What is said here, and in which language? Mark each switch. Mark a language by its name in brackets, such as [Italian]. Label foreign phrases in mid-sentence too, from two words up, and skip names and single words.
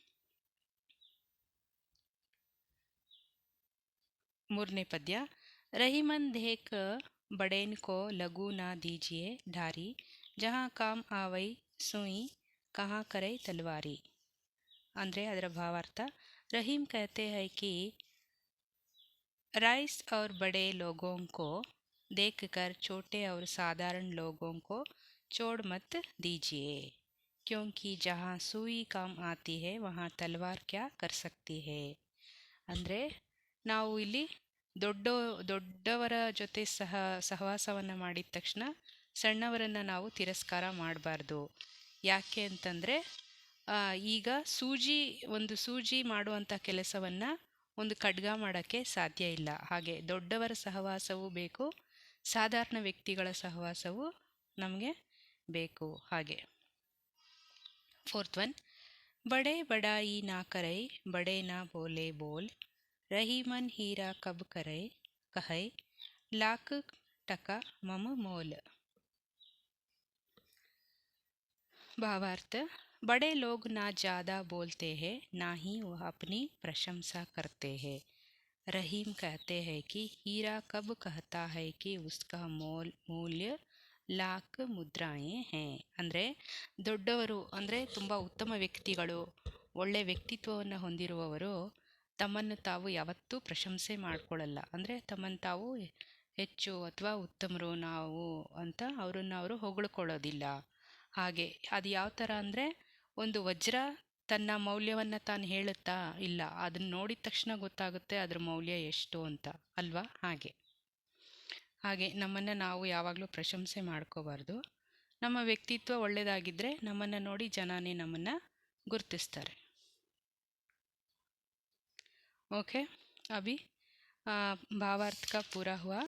[Kannada] ಮೂರನೇ ಪದ್ಯ, [Hindi] रहिमन देख बड़ेन को लघु ना दीजिए डारि जहाँ काम आवै सुई कहा करै तलवारि. [Kannada] ಅಂದರೆ ಅದರ ಭಾವಾರ್ಥ, [Hindi] रहीम कहते हैं कि राइस और बड़े लोगों को देखकर छोटे और साधारण लोगों को छोड़ मत दीजिए, क्योंकि जहाँ सुई काम आती है वहाँ तलवार क्या कर सकती है. [Kannada] ಅಂದರೆ ನಾವು ಇಲ್ಲಿ ದೊಡ್ಡವರ ಜೊತೆ ಸಹವಾಸವನ್ನು ಮಾಡಿದ ತಕ್ಷಣ ಸಣ್ಣವರನ್ನು ನಾವು ತಿರಸ್ಕಾರ ಮಾಡಬಾರ್ದು. ಯಾಕೆ ಅಂತಂದರೆ ಈಗ ಸೂಜಿ ಮಾಡುವಂಥ ಕೆಲಸವನ್ನು ಒಂದು ಖಡ್ಗ ಮಾಡೋಕ್ಕೆ ಸಾಧ್ಯ ಇಲ್ಲ. ಹಾಗೆ ದೊಡ್ಡವರ ಸಹವಾಸವೂ ಬೇಕು, ಸಾಧಾರಣ ವ್ಯಕ್ತಿಗಳ ಸಹವಾಸವೂ ನಮಗೆ ಬೇಕು. ಹಾಗೆ [English] fourth one, [Hindi] बड़े बड़ाई ना करै बड़े ना बोले बोल रहिमन हीरा कब करै कहै लाख टका मम मोल. भावार्थ, बड़े लोग ना ज़्यादा बोलते हैं ना ही वह अपनी प्रशंसा करते हैं. रहीम कहते हैं कि हीरा कब कहता है कि उसका मूल्य लाख मुद्राएं हैं. [Kannada] ಅಂದರೆ ದೊಡ್ಡವರು ಅಂದರೆ ತುಂಬ ಉತ್ತಮ ವ್ಯಕ್ತಿಗಳು, ಒಳ್ಳೆ ವ್ಯಕ್ತಿತ್ವವನ್ನು ಹೊಂದಿರುವವರು ತಮ್ಮನ್ನು ತಾವು ಯಾವತ್ತೂ ಪ್ರಶಂಸೆ ಮಾಡಿಕೊಳ್ಳಲ್ಲ. ಅಂದರೆ ತಮ್ಮನ್ನು ತಾವು ಹೆಚ್ಚು ಅಥವಾ ಉತ್ತಮರು ನಾವು ಅಂತ ಅವರು ಹೊಗಳ್ಕೊಳ್ಳೋದಿಲ್ಲ. ಹಾಗೆ ಅದು ಯಾವ ಥರ ಅಂದರೆ ಒಂದು ವಜ್ರ ತನ್ನ ಮೌಲ್ಯವನ್ನು ತಾನು ಹೇಳುತ್ತಾ ಇಲ್ಲ, ಅದನ್ನು ನೋಡಿದ ತಕ್ಷಣ ಗೊತ್ತಾಗುತ್ತೆ ಅದ್ರ ಮೌಲ್ಯ ಎಷ್ಟು ಅಂತ ಅಲ್ವಾ. ಹಾಗೆ ನಮ್ಮನ್ನು ನಾವು ಯಾವಾಗಲೂ ಪ್ರಶಂಸೆ ಮಾಡ್ಕೋಬಾರ್ದು. ನಮ್ಮ ವ್ಯಕ್ತಿತ್ವ ಒಳ್ಳೆಯದಾಗಿದ್ದರೆ ನಮ್ಮನ್ನು ನೋಡಿ ಜನನೇ ನಮ್ಮನ್ನು ಗುರುತಿಸ್ತಾರೆ. [Hindi] ओके, अभी भावार्थ का पूरा हुआ.